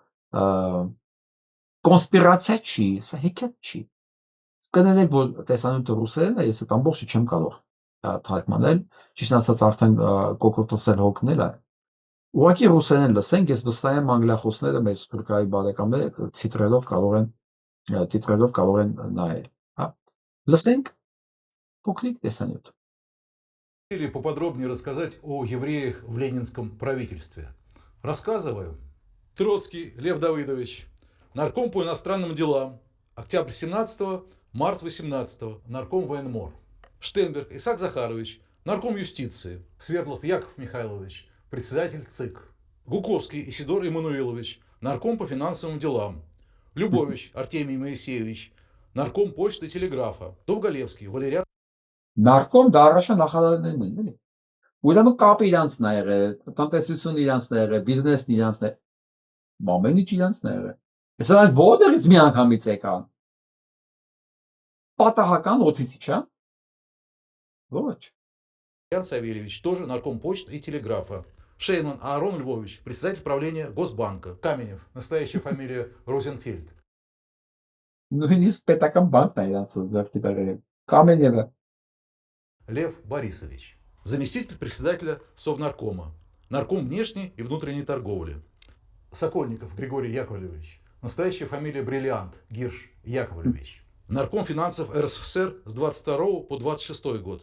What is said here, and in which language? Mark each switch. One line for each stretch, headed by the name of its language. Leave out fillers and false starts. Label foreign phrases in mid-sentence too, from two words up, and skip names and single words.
Armenian: կոնսպիրացիա չի, սա հեքիաթ չի։ Կներեք, որ տեսանյութը ռուսերեն է, ես այդ ամբողջը չեմ կարող թարգմանել, ճիշտ ասած արդեն կոկորտոսել հոգնել է։ Ուղղակի ռուսերեն լսենք, ես վստահ եմ անգլիախոսները մեր սփյուռքահայ բարեկամները տիտրելով կարող են նայել, հա։ Լսենք փոքրիկ տեսանյութ։
Russian: Или поподробнее рассказать о евреях в ленинском правительстве. Рассказываю. Троцкий Лев Давыдович, нарком по иностранным делам, октябрь 17-го, март 18-го, нарком военмор. Штенберг Исаак Захарович, нарком юстиции. Свердлов Яков Михайлович, председатель ЦИК. Гуковский Исидор Эммануилович, нарком по финансовым делам. Любович Артемий Моисеевич, нарком почты и телеграфа. Довголевский Валериан.
Armenian: Նարկոմ դա առաջա նախարարներն են, էլի։ Ուրեմն կապը իրանցն է եղել, տնտեսությունն իրանցն է եղել, բիզնեսն իրանցն է։ Ամեն ինչ իրանցն է եղել։ Սրանք որտեղից մի անգամից եկան։ Պատահական օթից չէ՞։ Ոչ։
Russian: Ян Савельевич, тоже нарком почты и телеграфа. Шейман Аарон Львович, председатель правления Госбанка. Каменев, настоящая фамилия Розенфельд.
Armenian: Նույնիսկ պետական բանկն է իրանց ձեռքի բերել։ Կամենևը։
Russian: Лев Борисович, заместитель председателя Совнаркома, нарком внешней и внутренней торговли. Сокольников Григорий Яковлевич, настоящая фамилия Бриллиант, Гирш Яковлевич. Нарком финансов РСФСР с 22 по 26 год.